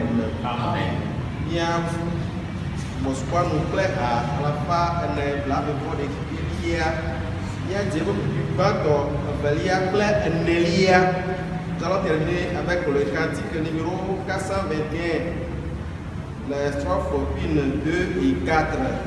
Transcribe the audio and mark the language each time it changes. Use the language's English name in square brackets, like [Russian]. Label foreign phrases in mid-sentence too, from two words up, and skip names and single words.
[Ewe] Amen. mia mɔsukɔnu kple ha alafa ene blaeve-vɔ-ɖekɛlia miadze ƒe ƒoƒui gbãtɔ evelia kple enelia. [French] Nous allons terminer avec le cantique numéro 421, les strophes 1, 2 et 4.